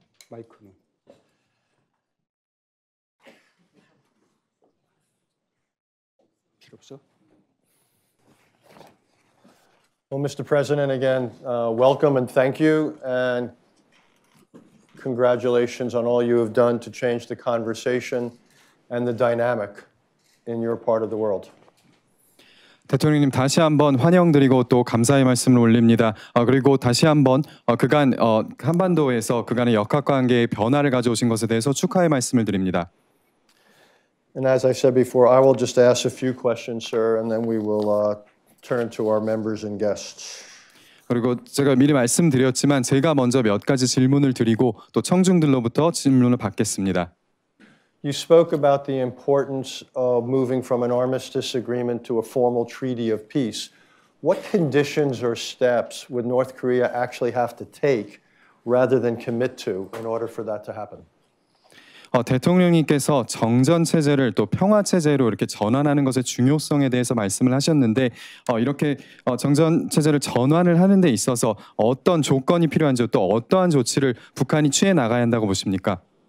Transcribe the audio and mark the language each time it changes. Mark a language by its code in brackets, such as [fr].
[ko] 마이크는 필요 없어? [en] Well, Mr. President, again, welcome and thank you, and congratulations on all you have done to change the conversation and the dynamic in your part of the world. [ko] 대통령님 다시 한번 환영드리고 또 감사의 말씀을 올립니다. 그리고 다시 한번 그간 한반도에서 그간의 역학관계의 변화를 가져오신 것에 대해서 축하의 말씀을 드립니다. [en] And as I said before, I will just ask a few questions, sir, and then we will turn to our members and guests. [ko] 그리고 제가 미리 말씀드렸지만 제가 먼저 몇 가지 질문을 드리고 또 청중들로부터 질문을 받겠습니다. [en] You spoke about the importance of moving from an armistice agreement to a formal treaty of peace. What conditions or steps would North Korea actually have to take rather than commit to in order for that to happen? [ko] 대통령님께서 정전 체제를 또 평화 체제로 이렇게 전환하는 것의 중요성에 대해서 말씀을 하셨는데 이렇게 정전 체제를 전환을 하는 데 있어서 어떤 조건이 필요한지 또 어떠한 조치를 북한이 취해 나가야 한다고 보십니까?